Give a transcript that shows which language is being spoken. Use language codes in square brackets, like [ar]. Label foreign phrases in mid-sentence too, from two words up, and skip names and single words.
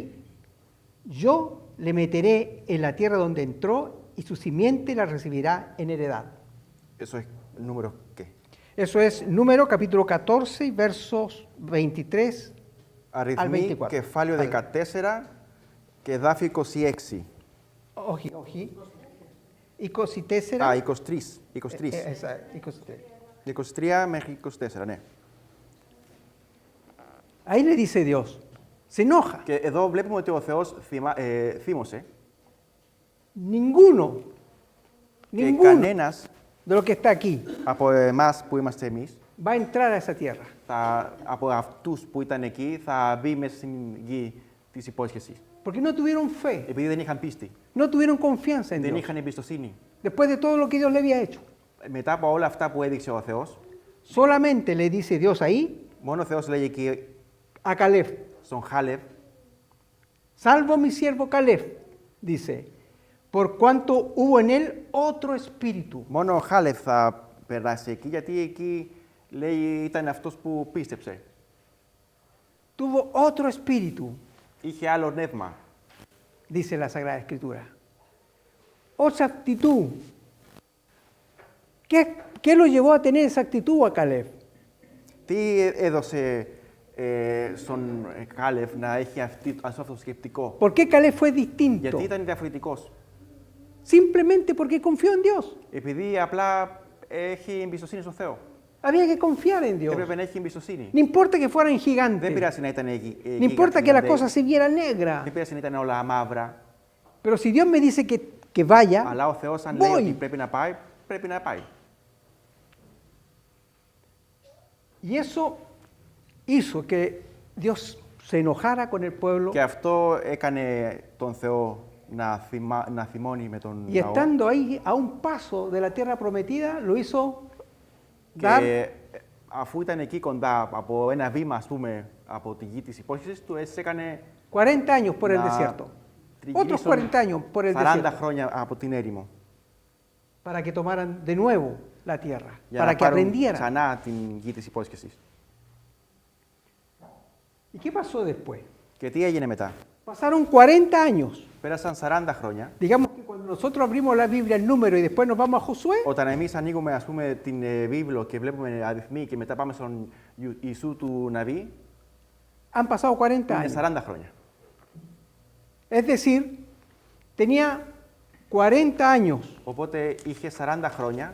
[es] Yo le meteré en la tierra donde entró y su simiente la recibirá en heredad. Eso es número qué. Eso es Número capítulo 14, versos 23 al [el] Αριθμοί [es] 24. [el] κεφάλαιο 14 και εδάφιο 26. Όχι, όχι. 24. Α, 23. 23. [es] Esa, 24. [el] 23 μέχρι 24, ναι. [es] Ahí le dice Dios, se enoja. [el] Και εδώ βλέπουμε ότι ο Θεός θύμωσε [es] Ninguno, [el] και [es] ninguno [el] κανένας [es] de lo que está aquí [el] από εμάς που είμαστε εμείς, [es] va a entrar a esa tierra. [el] από αυτούς που ήταν εκεί, θα μπει μέσα στην γη της υπόσχεσης. [es] Porque no tuvieron fe, [el] Επειδή δεν είχαν πίστη, [es] no tuvieron confianza en [el] δεν [es] Dios. [el] είχαν εμπιστοσύνη. [es] Después de todo lo que Dios le había hecho. [el] Μετά από όλα αυτά που έδειξε ο Θεός, [es] Solamente le dice Dios ahí [el] μόνο ο Θεός λέγει εκεί [es] a Caleb, [el] στον Χάλεβ, [es] salvo mi siervo Caleb, dice, por cuanto hubo en él otro espíritu. [el] Μόνο ο Χάλεφ θα περάσει εκεί, γιατί εκεί λέει ήταν αυτός που πίστεψε. [es] Tuvo otro espíritu, [el] Είχε άλλο νεύμα. [es] dice la Sagrada Escritura. Otra actitud. ¿Qué lo llevó a tener esa actitud a Caleb? [el] Τι έδωσε στον Χάλεφ να έχει αυτό το σκεπτικό? [es] ¿Por qué Caleb fue distinto? [el] Γιατί ήταν διαφορετικός? [es] Simplemente porque confió en Dios. [el] Επειδή απλά έχει εμπιστοσύνη στο Θεό. [es] Había que confiar en Dios. [el] Έπρεπε να έχει εμπιστοσύνη. [es] No importa que fueran [el] Δεν [es] gigantes. [el] πειράζει να ήταν [es] No importa que la cosa se viera negra. [el] Δεν πειράζει να ήταν όλα μαύρα. [es] Pero si Dios me dice que vaya, [el] Αλλά ο Θεός αν λέει [es] voy. [el] ότι πρέπει να πάει, πρέπει να πάει. [es] Y eso hizo que Dios se enojara con el pueblo. [el] Και αυτό έκανε τον Θεό να θυμώνει με τον [es] Y [el] λαό. [es] estando ahí a un paso de la tierra prometida, lo hizo dar [el] Και αφού ήταν εκεί κοντά από ένα βήμα, ας πούμε, από τη γη της υπόσχεσης, του έκανε [es] 40 años por el [el] να [es] desierto. Otros [el] τριγυρίσουν [es] 40 años por el [el] 40 [es] desierto. [el] χρόνια από την έρημο. [es] Para que tomaran de nuevo la tierra. [el] Για [es] Para [el] να [es] que [el] πάρουν [es] aprendieran. [el] ξανά την γη της υπόσχεσης. [es] ¿Y qué pasó después? [el] Και τι έγινε μετά? [es] Pasaron 40 años. [el] Πέρασαν 40 χρόνια. [es] Digamos que cuando nosotros abrimos la Biblia en número y después nos vamos a Josué, [el] Όταν εμείς ανοίγουμε, ας πούμε, την βίβλο και βλέπουμε αριθμοί και μετά πάμε στον Ιησού του Ναβί, [es] han pasado 40 [el] είναι [es] años. [el] 40 χρόνια. [es] Es decir, tenía 40 años [el] Οπότε είχε 40 χρόνια